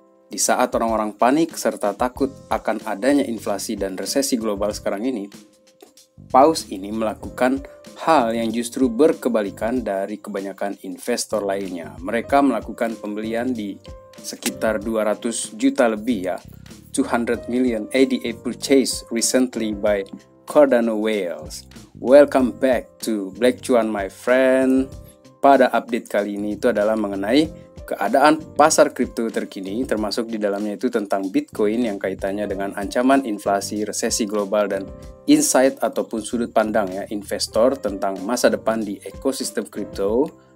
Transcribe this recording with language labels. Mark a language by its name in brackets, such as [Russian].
[Indonesian] Di saat orang-orang panik serta takut akan adanya inflasi dan resesi global sekarang ini, Paus ini melakukan hal yang justru berkebalikan dari kebanyakan investor lainnya. Mereka melakukan pembelian di sekitar 200 juta lebih ya. [English] 200 million ADA purchase recently by Cardano Whales. Welcome back to Black Cuan my friend. [Indonesian] Pada update kali ini itu adalah mengenai keadaan pasar kripto terkini, termasuk di dalamnya itu tentang Bitcoin yang kaitannya dengan ancaman inflasi, resesi global, dan insight ataupun sudut pandang ya investor tentang masa depan di ekosistem kripto.